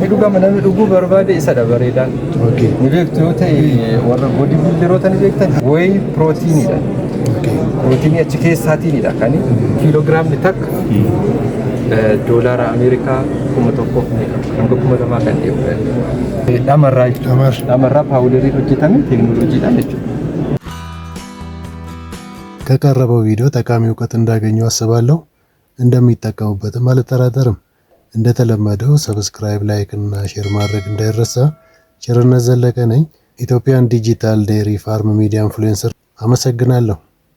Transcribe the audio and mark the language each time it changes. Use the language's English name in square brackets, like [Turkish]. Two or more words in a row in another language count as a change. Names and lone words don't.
[Oromo] Inni dhugama namni dhuguu barbaade isadha bareedaan. Ni beektu yoo ta'e warra boodii bildiroota ni beektan. Wayi pirootiiniidha. Pirootiinii achi keessaatiinidha kan kiiloogiraamni takka. Doolaara Ameerikaa 1,000 hanga 2,000 kan dhiyaatu. Dhamarraa paawudarii hojjetame teekinooloojiidhaan jechuudha. [Amharic] ከቀረበው ቪዲዮ ጠቃሚ እውቀት እንዳገኙ አስባለሁ። እንደሚጠቀሙበትም አልጠራጠርም። እንደተለመደው ሰብስክራይብ፣ ላይክ እና ሼር ማድረግ እንዳይረሳ። ቸርነት ዘለቀ ነኝ፣ ኢትዮጵያን ዲጂታል ዴሪ ፋርም ሚዲያ ኢንፍሉዌንሰር። አመሰግናለሁ።